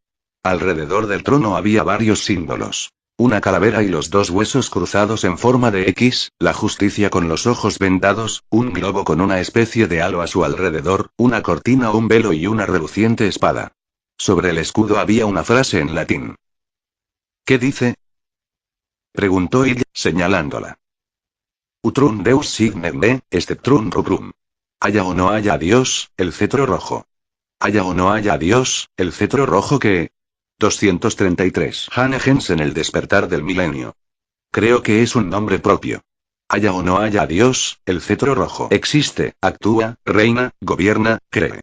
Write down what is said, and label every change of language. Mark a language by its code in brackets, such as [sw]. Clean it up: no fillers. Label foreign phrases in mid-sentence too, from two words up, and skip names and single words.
[es] Alrededor del trono había varios símbolos. Una calavera y los dos huesos cruzados en forma de X, la justicia con los ojos vendados, un globo con una especie de halo a su alrededor, una cortina o un velo y una reluciente espada. Sobre el escudo había una frase en latín. ¿Qué dice?, preguntó ella, señalándola. [la] Utrum deus signet me, exceptrum rubrum. [es] Haya o no haya Dios, el cetro rojo. Haya o no haya Dios, el cetro rojo que... 233. Hannah Jensen El despertar del milenio. Creo que es un nombre propio. Haya o no haya Dios, el cetro rojo existe, actúa, reina, gobierna, cree.